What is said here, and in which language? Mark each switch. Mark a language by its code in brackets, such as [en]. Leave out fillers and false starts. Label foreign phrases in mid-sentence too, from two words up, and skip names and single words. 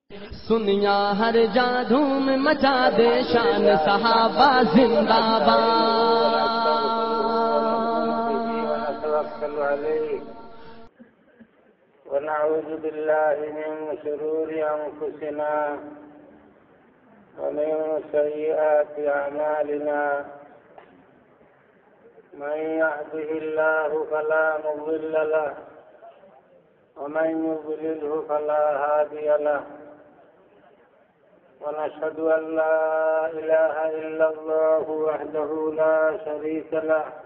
[pa] سنیا ہر جا دھوم مچا دے شان صحابہ زندہ باد. [ar] ونعوذ بالله من شرور أنفسنا ومن سيئات أعمالنا من يهده الله فلا مضل له ومن يضلله فلا هادي له ونشهد أن لا إله إلا الله وحده لا شريك له